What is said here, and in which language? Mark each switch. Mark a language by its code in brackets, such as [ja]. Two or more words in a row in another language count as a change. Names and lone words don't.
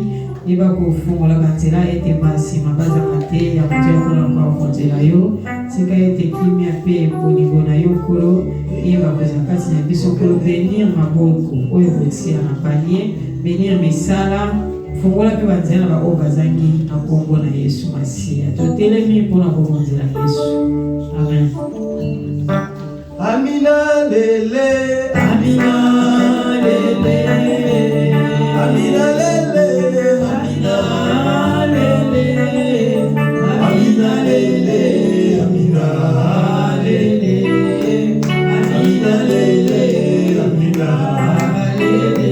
[ln] Iba ko fungola banzela ete basi mabaza mate ya kotia kola kwa konzela yo. tika ete kimia pe bolingo na yo nkolo yeba kozala kati na biso nkolo benir maboko oyo kotia na panier benir misala fungola mpe banzela na baoyo bazangi na kombo na Yesu Masiya totelemi mpona kobonzela Yesu amen. Amina lele, Amina lele, Amina lele, Amina lele, Amina lele, Amina lele, Amina lele, Amina lele,